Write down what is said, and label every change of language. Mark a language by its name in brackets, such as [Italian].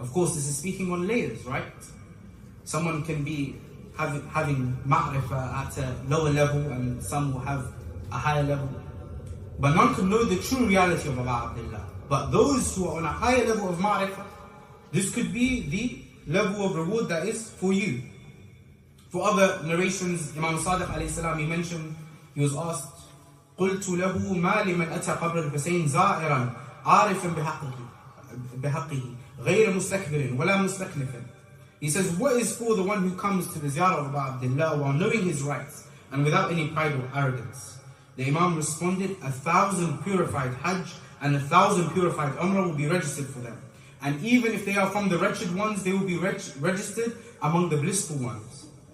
[English] Of course, this is speaking on layers, right? Someone can be having ma'rifah at a lower level, and some will have a higher level. But none can know the true reality of Abu Abdullah. But those who are on a higher level of ma'rifah, this could be the level of reward that is for you. For other narrations, Imam Sadiq alayhi salam, he mentioned, he was asked, [Arabic] قُلْتُ لَهُ مَا لِمَنْ أَتَى قَبْرَ الْحُسَيْنِ زَائِرًا عَارِفًا بِحَقِّهِ غَيْرَ مُسْتَكْبِرٍ وَلَا مُسْتَكْنِفٍ. [English] He says, what is for the one who comes to the Ziyarah of Abu Abdullah while knowing his rights and without any pride or arrogance? The Imam responded, 1,000 purified Hajj and 1,000 purified Umrah will be registered for them. And even if they are from the wretched ones, they will be registered among the blissful ones.